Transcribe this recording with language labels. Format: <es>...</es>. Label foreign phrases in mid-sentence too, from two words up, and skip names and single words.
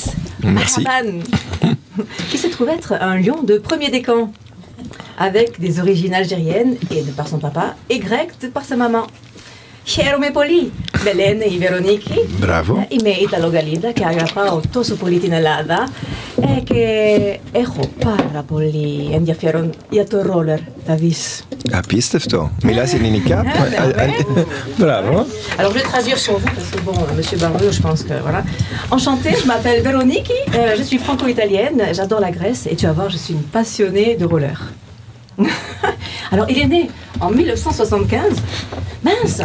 <fr>Merci. Qui se trouve être un lion de premier décan, avec des origines algériennes, et de par son papa, et grecques de par sa maman.</fr> <el>Χαίρομαι πολύ, Βελένε η Βερονίκη. Μπράβο. Είμαι Ιταλογαλλίδα και αγαπάω τόσο πολύ την Ελλάδα και έχω πάρα πολύ ενδιαφέρον για το ρόλερ, θα δεις. Απίστευτο. Μιλάς ελληνικά.</el> <fr>Bravo. Alors je vais traduire sur vous parce que bon, Monsieur Barrio, je pense que voilà. Enchantée, je m'appelle Véronique, je suis franco-italienne, j'adore la Grèce et tu vas voir, je suis une passionnée de roller. Alors il est né en 1975. Mince.</fr>